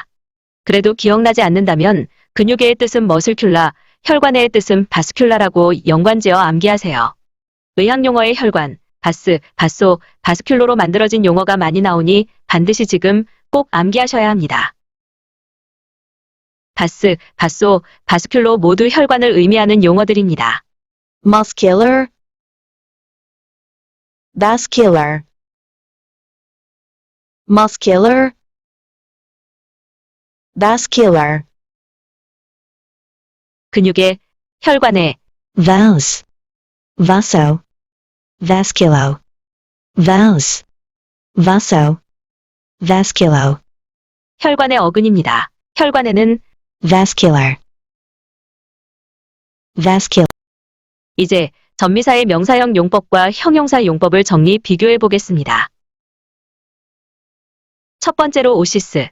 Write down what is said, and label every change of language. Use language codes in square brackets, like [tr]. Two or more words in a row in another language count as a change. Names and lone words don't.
[ko] 그래도 기억나지 않는다면 근육의 뜻은 머슬큘라, 혈관의 뜻은 바스큘라라고 연관지어 암기하세요. 의학용어의 혈관, 바스, 바소, 바스큘로로 만들어진 용어가 많이 나오니 반드시 지금 꼭 암기하셔야 합니다. 바스, 바소, 바스큘로 모두 혈관을 의미하는 용어들입니다. [en] muscular, vascular, muscular, vascular, [ko] 근육의, 혈관의, [la] vas, vaso, vasculo, vas, vaso, vasculo, [ko] 혈관의 어근입니다. 혈관에는 [en] vascular, vascular, [ko] 이제 전미사의 명사형 용법과 형용사 용법을 정리 비교해 보겠습니다. 첫 번째로 오시스.